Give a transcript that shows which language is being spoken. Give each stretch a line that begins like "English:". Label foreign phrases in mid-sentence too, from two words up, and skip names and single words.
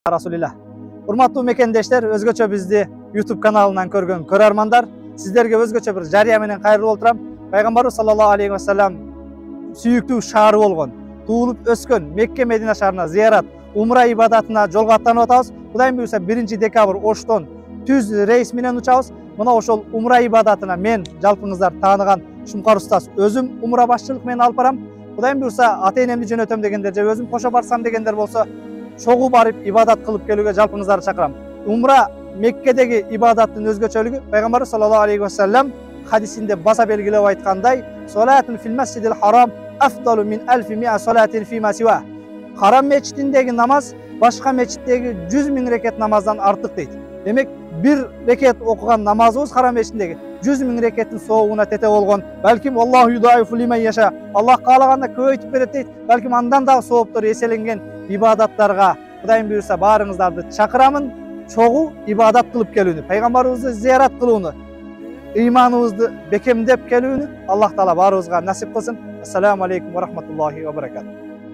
Kyrgyz: Rasulillah. Урматтуу мекендештер, өзгөчө бизди YouTube каналынан көргөн көрөрмандар, сиздерге өзгөчө бир жарыя менен кайрылып отурам. Пайгамбарыбыз
Arabic: صلى الله عليه وسلم
Kyrgyz: сүйүктүү шаары болгон, туулуп өскөн Мекке Медина шаарына зыярат, умра ибадатына жолго аттанып атабыз. Кудайым буйрса 1 декабрь Оштон түз рейс менен учабыз. Мына ошол умра ибадатына мен жалпыңыздар тааныган Шумкар устаз өзүм умра башчылык менен алып барам. Кудайым буйрса ата-энемди жөнөтөм дегендер же өзүм кошо барсам дегендер болсо чогуу барып ибадат кылып келүүгө жалпыңыздарды чакырам. Умра Меккедеги ибадаттын өзгөчөлүгү Пайгамбар
Arabic: صلى الله عليه وسلم
Kyrgyz: хадисинде баса белгилеп айткандай,
Arabic: "صلاة في المسجد الحرام أفضل من ألف مائة صلاة فيما سواه."
Kyrgyz: Харам мечитиндеги намаз башка мечиттеги 100 000 рекет намаздан артык дейт. Демек, бир рекет окуган намазыбыз харам мечитиндеги 100 000 рекеттин соогуна тете болгон.
Arabic: Балким الله يضاعف لمن يشاء.
Kyrgyz: Аллах каалаганда көбөйтүп берет дейт. Балким андан дагы сооптор эселенген ибадаттарга Кудайым буйрса баарыңыздарды чакырамын. Чогуу ибадат кылып келүүнү, пайгамбарыбызды зыярат кылууну, ыйманыбызды бекемдеп келүүнү
Arabic: الله تعالى
Kyrgyz: баарыбызга насип кылсын.
Arabic: السلام عليكم ورحمة الله وبركاته.